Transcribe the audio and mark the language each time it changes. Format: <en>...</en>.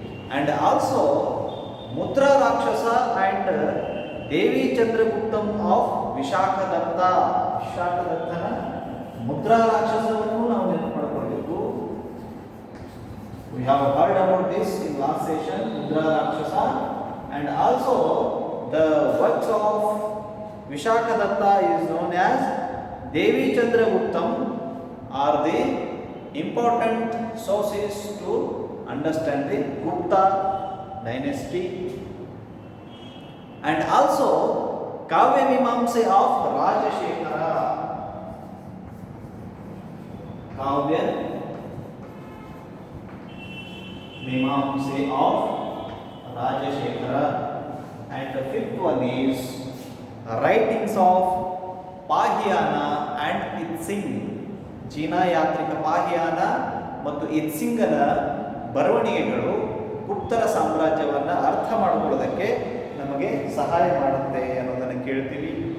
<en>And also Mudra Rakshasa and Devi Chandraguptam of Vishakhadatta.</en> <kn>ವಿಶಾಖದತ್ತನ Mudra ರಾಕ್ಷಸವನ್ನು ನಾವು ನೆನಪು ಮಾಡಿಕೊಳ್ಳಬೇಕು.</kn> <en>We have heard about this in last session, Mudra Rakshasa, and also the works of Vishakadatta is known as Devi Chandraguptam are the important sources to understand the Gupta dynasty. And also Kavya Mimamsa of Rajashekara. Kavya Mimamsa of Rajashekara. And the fifth one is writings of Fahien and Itsing.</en> <kn>China ಯಾತ್ರಿಕ ಪಾಹಿಯಾನ ಮತ್ತು ಇತ್ಸಿಂಗನ ಬರವಣಿಗೆಗಳು ಗುಪ್ತರ ಸಾಮ್ರಾಜ್ಯವನ್ನು ಅರ್ಥ ಮಾಡಿಕೊಳ್ಳೋದಕ್ಕೆ ನಮಗೆ ಸಹಾಯ ಮಾಡುತ್ತೆ ಅನ್ನೋದನ್ನು ಕೇಳ್ತೀವಿ.</kn>